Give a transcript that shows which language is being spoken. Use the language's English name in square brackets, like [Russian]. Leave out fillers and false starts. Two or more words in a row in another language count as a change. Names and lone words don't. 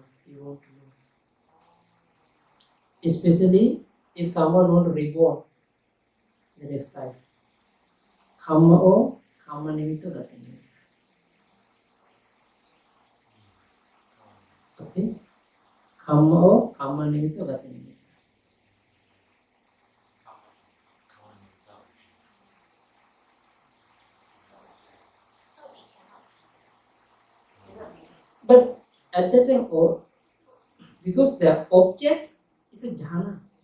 [English] You want to know. Especially if someone wants to reborn the next life. [Pali] Kamma o kamma nimitta gati nimitta. [English] Okay? [Pali] Kamma o kamma nimitta gati nimitta. [English] But at that time, because the object is a jhana.